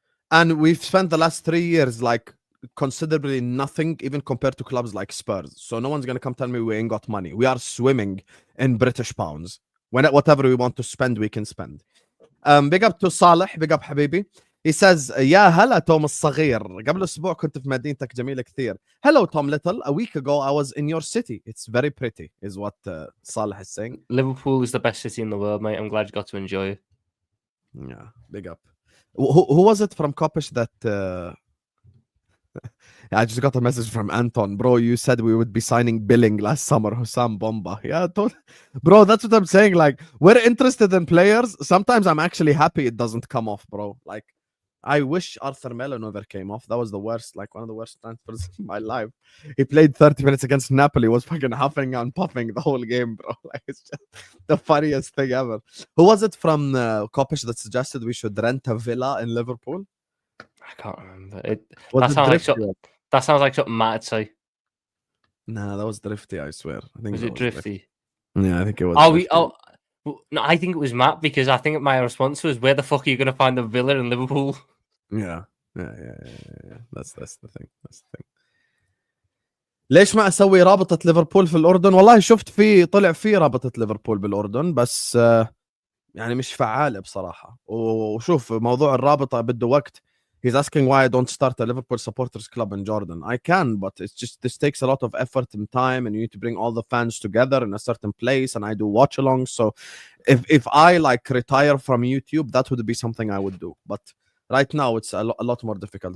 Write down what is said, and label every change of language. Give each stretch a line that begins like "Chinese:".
English: And we've spent the last 3 years like considerably nothing, even compared to clubs like Spurs. So no one's gonna come tell me we ain't got money. We are swimming in British pounds. Whatever we want to spend, we can spend. Big up to Saleh, big up حبيبي. He says,
Arabic: يا هلا توم الصغير. قبل أسبوع كنت في مدينتك جميلة كثير.
English: Hello Tom Little. A week ago I was in your city. It's very pretty, is what Saleh is saying. Liverpool is the best city in the world, mate. I'm glad you got to enjoy it. Yeah, big up. Who was it from Kopish that... I just got a message from Anton. Bro, you said we would be signing Billing last summer. Husam Bomba. Yeah, bro, that's what I'm saying. Like, we're interested in players. Sometimes I'm actually happy it doesn't come off, bro. Like, I wish Arthur Melo never came off. That was the worst, like one of the worst transfers in my life. He played 30 minutes against Napoli, was fucking huffing and puffing the whole game, bro. Like, it's just the funniest thing ever. Who was it from Kopish that suggested we should rent a villa in Liverpool? I can't remember. That sounds like something Matt would say. Nah, that was Drifty, I swear. I think was it Drifty? Yeah, I think it was. No, I think it was Matt, because I think my response was, "Where the fuck are you going to find a villa in Liverpool?" Yeah. That's the thing.
Arabic: ليش ما اسوي رابطة ليفربول في الأردن؟ والله شفت طلع في رابطة ليفربول بالأردن، بس يعني مش فعالة بصراحة. وشوف موضوع الرابطة بده وقت.
English: He's asking why I don't start a Liverpool supporters club in Jordan. I can, but it's just, this takes a lot of effort and time, and you need to bring all the fans together in a certain place, and I do watch along. So if I like retire from YouTube, that would be something I would do. But right now it's a lot more difficult.